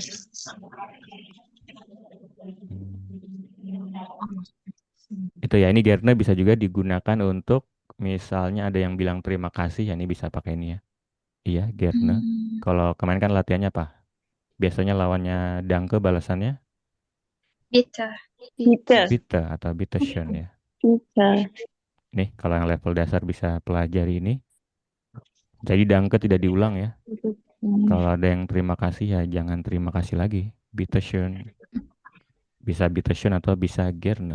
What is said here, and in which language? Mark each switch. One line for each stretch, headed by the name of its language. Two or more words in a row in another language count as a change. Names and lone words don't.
Indonesian: Itu ya, ini gerne bisa juga digunakan untuk misalnya ada yang bilang terima kasih, ya ini bisa pakai ini ya. Iya, gerne. Kalau kemarin kan latihannya apa? Biasanya lawannya danke balasannya Bitte. bitte atau bitteschön ya. Nih, kalau yang level dasar bisa pelajari ini. Jadi danke tidak diulang ya. Kalau ada yang terima kasih ya jangan terima kasih lagi. Bitteschön. Bisa bitteschön atau bisa gerne.